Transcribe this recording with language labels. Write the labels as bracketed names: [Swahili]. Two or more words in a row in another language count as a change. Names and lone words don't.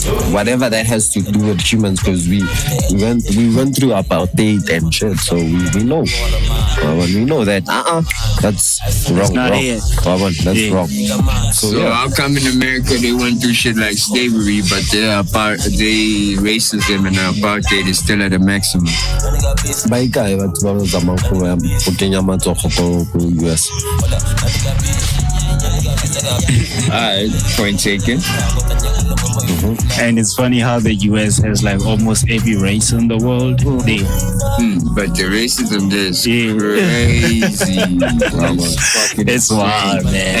[English] Whatever that has to do with humans, because we went through apartheid and shit, so we know. When we know that that's wrong. not wrong. it. That's Yeah. wrong. So how come in America they went through shit like slavery, but racism and apartheid is still at a maximum? [Tswana] Baikae batho ba bazama go kenya matsogo ko US. [English] Alright, point taken. And it's funny how the US has like almost every race in the world. But the racism there is Yeah. crazy. It's wild, man.